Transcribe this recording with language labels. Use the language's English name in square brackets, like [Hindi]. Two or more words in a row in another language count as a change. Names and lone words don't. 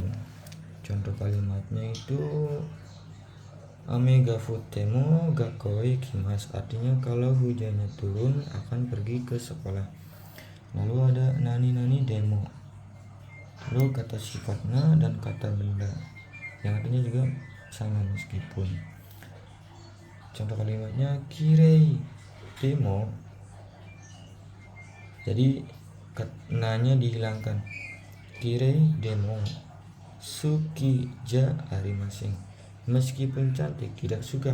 [Indonesian] Contoh kalimatnya itu [Japanese] 雨が降ってもがこいきます, [Indonesian] artinya kalau hujannya turun akan pergi ke sekolah. Lalu ada [Japanese] 何でも, [Indonesian] lalu kata sifatnya dan kata benda yang artinya juga sama meskipun. Contoh kalimatnya [Japanese] きれいでも, [Indonesian] jadi nanya dihilangkan, [Japanese] きれいでも好きじゃありません, [Indonesian] meskipun cantik tidak suka.